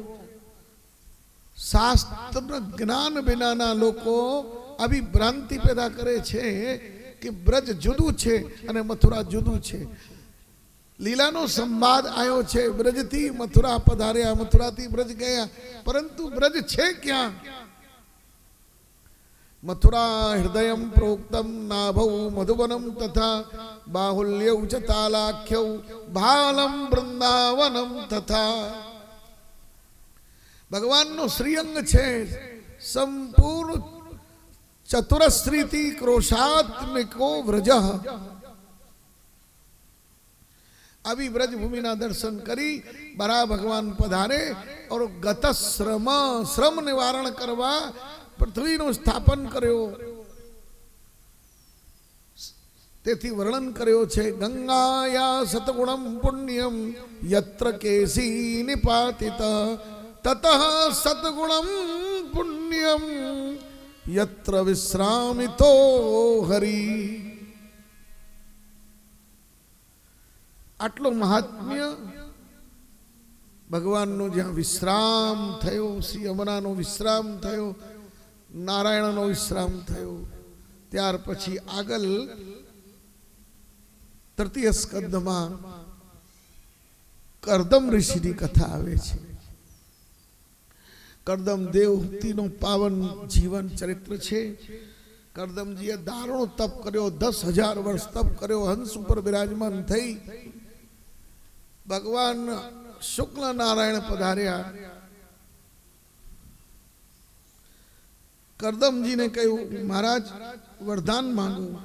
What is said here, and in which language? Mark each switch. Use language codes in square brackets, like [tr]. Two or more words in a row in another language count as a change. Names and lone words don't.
[gu] શાસ્ત્ર જ્ઞાન વિનાના લોકો આવી ભ્રાંતિ પેદા કરે છે કે બ્રજ જુદું છે અને મથુરા જુદું છે. લીલાનો સંવાદ આવ્યો છે, બ્રજથી મથુરા પધાર્યા, મથુરાથી બ્રજ ગયા, પરંતુ બ્રજ છે ક્યાં? [sa] मथुरा हृदय प्रोक्तम नाभौ मधुवनम तथा बाहुल्यौ च तालाख्यौ भालम वृंदावनम तथा। [gu] भगवानનો શ્રીઅંગ છે [sa] संपूर्ण चतुरस्रीति क्रोशात्मिको व्रज। [gu] આવી વ્રજભૂમિના દર્શન કરી બરા ભગવાન પધારે और ગત શ્રમ નિવારણ કરવા પૃથ્વીનું સ્થાપન કર્યો। તેથી વર્ણન કર્યો છે [sa] गंगाया सतगुणम पुण्यम यत्र केसी निपातित ततः सद्गुणं पुण्यम यत्र विश्रामितो हरि। [gu] આટલો મહાત્મ્ય ભગવાનનો જ્યાં વિશ્રામ થયો, શ્રી યમુનાનો વિશ્રામ થયો, નારાયણનો વિશ્રામ થયો, ત્યાર પછી આગલ તૃતીય સ્કંદમાં કર્દમ ઋષિની કથા આવે છે। કર્દમ દેવહૂતિનો પાવન જીવન ચરિત્ર છે। કર્દમજીએ દારુણો તપ કર્યો, 10,000 વર્ષ તપ કર્યો, હંસ પર વિરાજમાન થઈ ભગવાન શુક્લ નારાયણ પધાર્યા। કર્દમજી ને કહ્યું મહારાજ વરદાન માંગો।